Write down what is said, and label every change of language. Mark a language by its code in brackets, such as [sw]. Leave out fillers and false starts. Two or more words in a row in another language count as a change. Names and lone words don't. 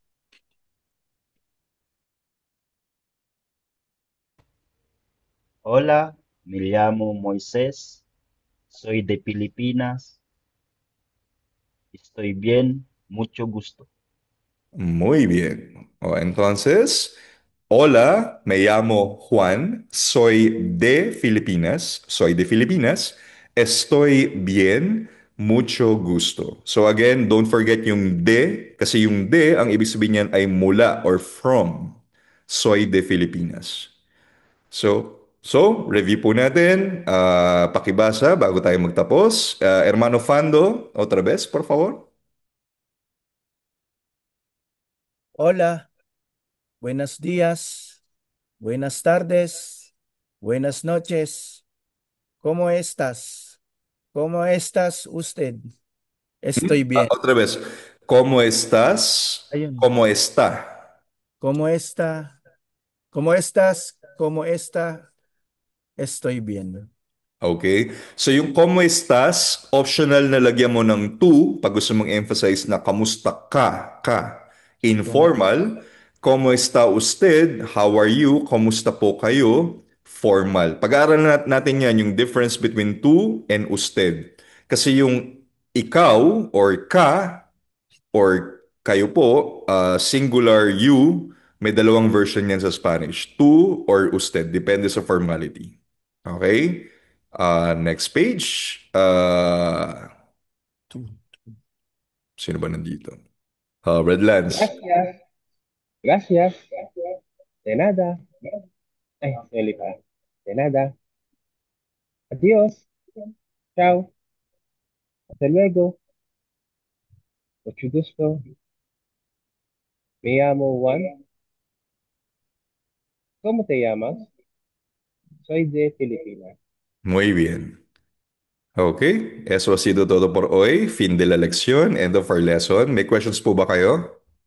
[es] Hola, me llamo Moisés, soy de Filipinas, estoy bien, mucho gusto. Muy bien. Entonces, hola, me llamo Juan, soy de Filipinas, estoy bien, mucho gusto. [en] So again, don't forget [tl] yung de, kasi yung de, ang ibig sabihin niyan ay mula or from. [es] Soy de Filipinas. [tl] So, review po natin. Pakibasa bago tayo magtapos. [es] Hermano Fando, otra vez, por favor. Hola, buenos días, buenas tardes, buenas noches. ¿Cómo estás? ¿Cómo estás usted? Estoy bien. Otra vez. ¿Cómo estás? [tl] Ayun. [es] ¿Cómo está? ¿Cómo está? ¿Cómo estás? ¿Cómo está? Estoy bien. [tl] Okay? So yung [es] ¿cómo estás? [tl] Optional na lagyan mo ng to pag gusto mong emphasize na kamusta ka. [es] Informal, ¿cómo está usted? [en] How are you? [tl] Kamusta po kayo? Formal. Pag-aaralan natin yan, yung [en] difference between [tl] to and usted. Kasi yung ikaw or ka or kayo po, [en] singular you, [tl] may dalawang version yan sa Spanish. To or usted. Depende sa formality. Okay? Next page. Sino ba nandito? Redlands. [es] Gracias. Gracias. De nada. [tl] Ay, sorry pa. [es] De nada. Adiós. Chao. Hasta luego. Mucho gusto. Me llamo Juan. ¿Cómo te llamas? Soy de Filipinas. Muy bien. Okay, eso ha sido todo por hoy. Fin de la lección. [en] End of our lesson. [tl] May questions po ba kayo?